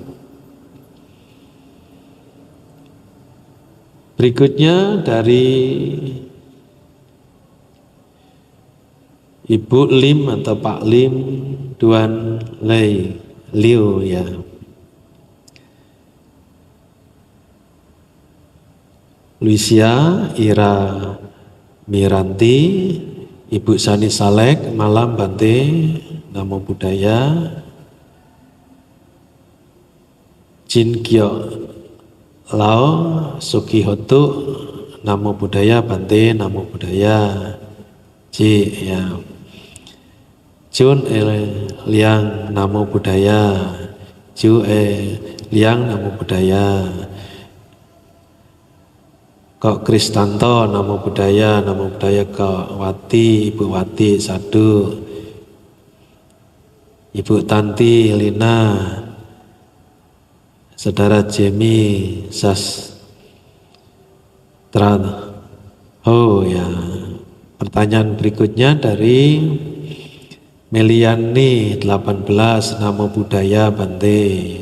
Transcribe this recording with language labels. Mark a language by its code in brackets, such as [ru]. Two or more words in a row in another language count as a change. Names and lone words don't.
[id] Berikutnya dari Ibu Lim atau Pak Lim Duan Lei Liu ya. Luisia Ira Miranti, Ibu Sani Salek, malam Bante, [pi] Namo Buddhaya. Jin Kyo Lao Sukihotu, Namo Buddhaya Bante, Namo Buddhaya. [id] Ji ya. [pi] Jun Liang, Namo Buddhaya. Ju Liang, Namo Buddhaya. Kok Kristanto, Namo Buddhaya, Namo Buddhaya. [id] Kok Wati, Ibu Wati, Sadu. Ibu Tanti, Lina. Saudara Jemi, Sastra. Oh ya. Pertanyaan berikutnya dari Meliani 18, [pi] Namo Buddhaya Bante.